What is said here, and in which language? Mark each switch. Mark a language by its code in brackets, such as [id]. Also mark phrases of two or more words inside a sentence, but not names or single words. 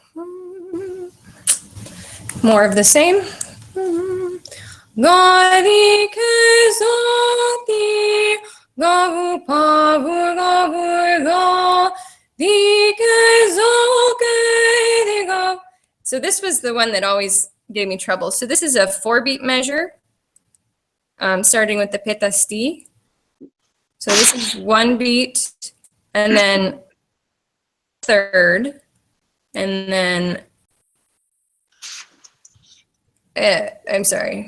[en] More of the same. Gadi ke zoti gavu pavu gavu ga di ke zo ke di ga. So this was the one that always gave me trouble. So this is a 4-beat measure, starting with the petasti. So this is 1 beat, and then third, and then I'm sorry.